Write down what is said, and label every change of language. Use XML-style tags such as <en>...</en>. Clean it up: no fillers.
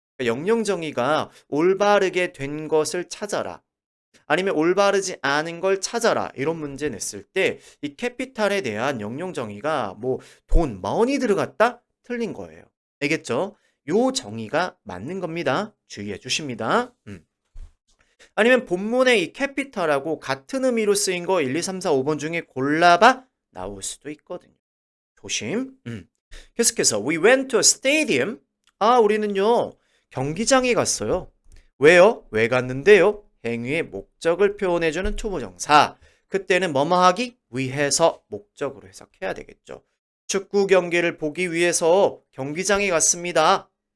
<ko>그러니까 영영정의가 올바르게 된 것을 찾아라, 아니면 올바르지 않은 걸 찾아라 이런 문제 냈을 때 이 캐피탈에 대한 영영 정의가 뭐 돈, 머니 들어갔다? 틀린 거예요. 알겠죠? 요 정의가 맞는 겁니다. 주의해 주십니다. 아니면 본문에 이 캐피탈하고 같은 의미로 쓰인 거 1, 2, 3, 4, 5번 중에 골라봐 나올 수도 있거든요. 조심.</ko> <en>계속해서 we went to a stadium.</en> <ko>아, 우리는요 경기장에 갔어요. 왜요? 왜 갔는데요? 행위의 목적을 표현해주는 초보정사. 그때는 뭐뭐 하기 위해서 목적으로 해석해야 되겠죠. 축구 경기를 보기 위해서 경기장에 갔습니다.</ko>